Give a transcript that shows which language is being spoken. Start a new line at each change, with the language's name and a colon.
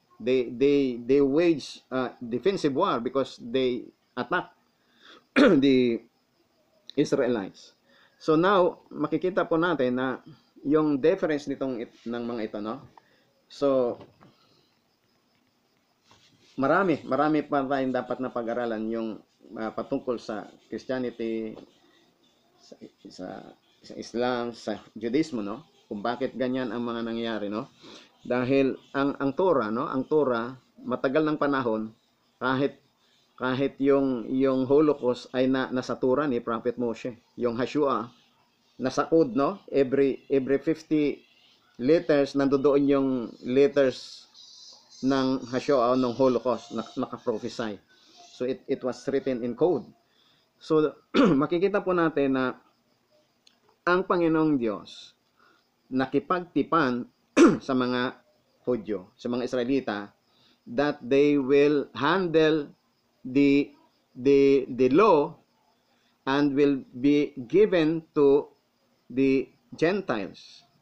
English: They wage defensive war because they attack the Israelites.
Filipino: So now makikita po natin na yung difference ng mga ito, no? So marami pa tayong dapat na pag-aralan yung patungkol sa Christianity, sa Islam, sa Judaismo, no? Kung bakit ganyan ang mga nangyayari, no? Dahil ang Torah, no? Ang Torah, matagal ng panahon, kahit yung Holocaust ay nasa Torah ni Prophet Moshe. Yung Hashua, nasa code, no? Every 50 letters, nandoon yung letters ng Hashua o ng Holocaust, naka-prophesy.
English: So it was written in code.
Filipino: So makikita po natin na ang Panginoong Diyos nakipagtipan sa mga Hudyo, sa mga Israelita,
English: that they will handle the law and will be given to the Gentiles.